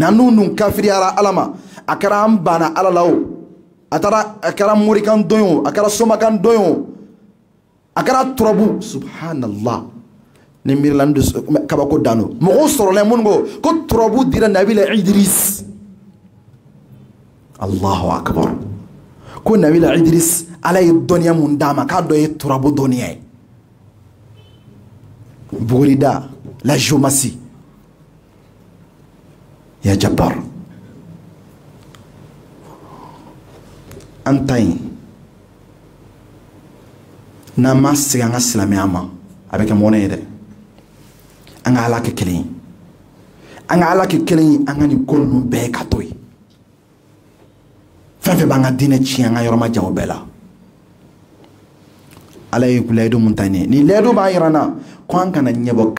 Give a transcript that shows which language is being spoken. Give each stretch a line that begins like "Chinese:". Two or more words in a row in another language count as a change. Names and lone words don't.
Bambara: n'an dun kafiriyara ala ma a kɛra an banna ala la o a kɛra morikan dɔn o a kɛra somakan dɔn o a kɛra turabu subhanallah ni miirila n dusu kabako dan don. mɔgɔw sɔrɔla minnu ko turabu dira nabila idris.
Arabic: الله أكبر
Bambara: ko nabila idris ala ye dɔnniya mun d'a ma k'a dɔ ye turabu dɔnniya ye.
French: Bourida, la géomatie. Ya Jabbar. Antaï.
Bambara: Nama seganga silamɛya ma a bɛ kɛ mɔnɛ ye dɛ. An ka ala kɛ kelen ye. An ka ala kɛ kelen ye an ka nin ko ninnu bɛɛ ka to yen. Fɛn fɛn b'an ka diinɛ tiɲɛ an ka yɔrɔ ma jan o bɛɛ la. ala ye layidu mun ta nin ye. Nin layidu b'a yira n na ko an kana ɲɛbɔ